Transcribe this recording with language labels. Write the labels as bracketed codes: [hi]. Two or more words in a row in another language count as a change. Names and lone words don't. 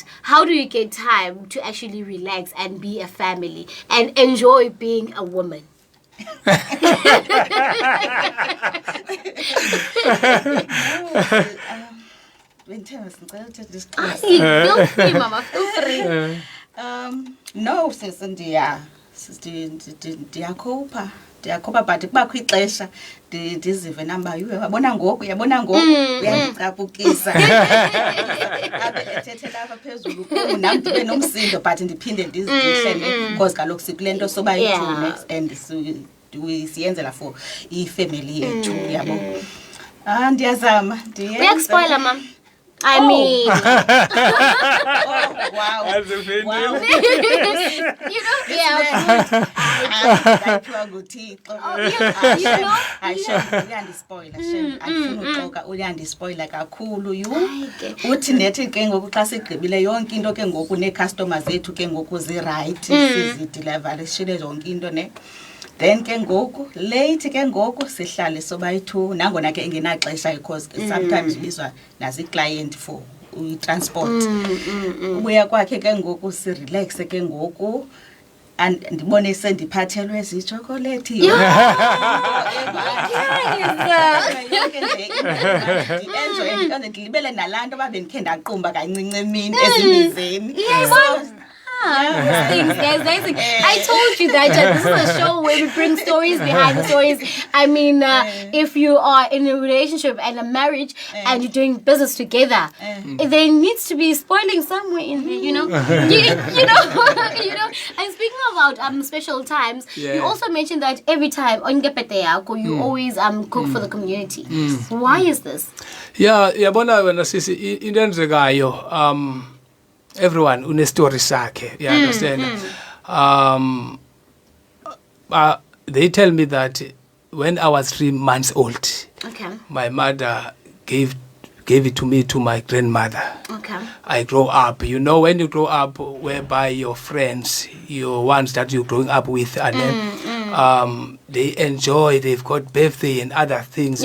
[en] How do you get time to actually relax and be a family and enjoy being a woman? Feel free, Mama. Feel free. No, [xh] ndiyakhupha but kubakho ixesha ndizive namba yabona ngoku uyandicaphukisa abe ethethela apha phezulu kum nam ndibe nomsindo but ndiphinde ndizihle because kaloku sikule nto soba yi-2 and siyenzela for ifamily yethu yabo. Ndiyazama uyakuspoila mama. [en] I mean, wow. You know, yeah. [xh] uyandispoila kakhulu uthi nethi ke ngoku xa sigqibile yonke into ke ngoku nee-customers zethu ke ngoku zirayithi sizideliver sishile zonke into ne. Then ke ngoku late ke ngoku sihlale soba yi-2 nangona ke engenaxesha [en] because sometimes [xh] bizwa nazi-client for transport. Ubuya kwakhe ke ngoku si-relax ke ngoku and ndibone sendiphathelwe zichocolate ndilibele nalaa nto babe ndikhe ndaqumba kancinci emini ezimbizeni. [en] Guys, I told you that this is a show where we bring stories behind the stories. I mean, if you are in a relationship and a marriage and you're doing business together, there needs to be spoiling somewhere in there, you know. you know. And speaking about special times, you also mentioned that every time on you always cook for the community. Why is this? Yeah, [xh] yabona wena sisi into enzekayo everyone une story sakhe, [en] you understand. They tell me that when I was 3 months old, my mother gave it to me to my grandmother. I grow up, you know, when you grow up whereby your friends, your ones that you're growing up with, and then they enjoy, they've got birthday and other things.